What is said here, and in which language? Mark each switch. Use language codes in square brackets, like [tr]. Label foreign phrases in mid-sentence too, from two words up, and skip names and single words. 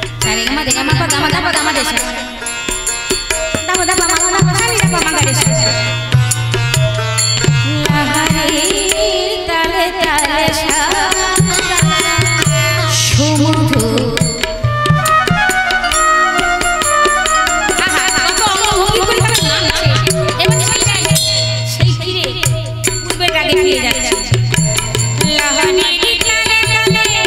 [bn] sare gama de gama pa gama da pa gama de sa da pa ma da pa sare da pa ma ga de sa লহরী তালে তালে সা সমুদ্র আহা কত অঙ্গভঙ্গি করে তারা নাচছে এবং সেই ফিরে পূর্বের আগে ফিরে যাচ্ছে লাহানির তালে তালে